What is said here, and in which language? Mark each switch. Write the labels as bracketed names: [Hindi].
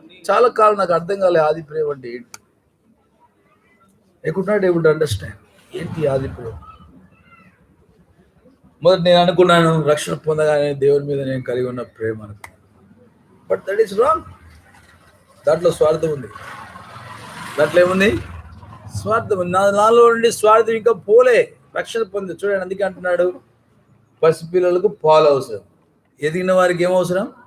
[Telugu] చాలా కాలం నాకు అర్థం కాలే ఆది ప్రేమ అంటే ఏంటి. [English] I could not able to understand [Telugu] ఏంటి ఆది ప్రేమ. మొదటి నేను అనుకున్నాను రక్షణ పొందగానే దేవుని మీద నేను కలిగి ఉన్న ప్రేమ అనుకున్నాను. [English] But that is wrong. [Telugu] దాంట్లో స్వార్థం ఉంది. దాంట్లో ఏముంది? స్వార్థం ఉంది. నాలో నుండి స్వార్థం ఇంకా పోలే. రక్షణ పొంది చూడండి, అందుకే అంటున్నాడు పసిపిల్లలకు పాలు అవసరం, ఎదిగిన వారికి ఏమవసరం?